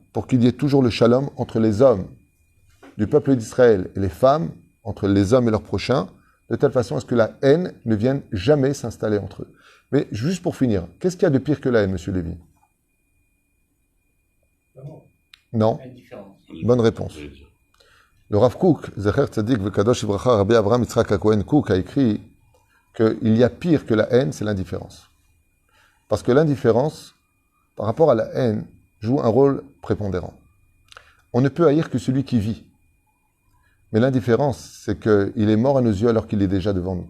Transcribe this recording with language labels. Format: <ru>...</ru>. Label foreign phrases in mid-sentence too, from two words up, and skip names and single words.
<fr>Pour qu'il y ait toujours le shalom entre les hommes du peuple d'Israël et les femmes, entre les hommes et leurs prochains, de telle façon à ce que la haine ne vienne jamais s'installer entre eux. Mais juste pour finir, qu'est-ce qu'il y a de pire que la haine, monsieur Lévy? Non. Bonne réponse. Le Rav Kook,</fr> <he>זכר צדיק וקדוש לברכה,</he> <fr>Rabbi Avraham Yitzhak HaKohen Kook a écrit qu'il y a pire que la haine, c'est l'indifférence. Parce que l'indifférence, par rapport à la haine, joue un rôle prépondérant. On ne peut haïr que celui qui vit. Mais l'indifférence, c'est qu'il est mort à nos yeux alors qu'il est déjà devant nous.</fr>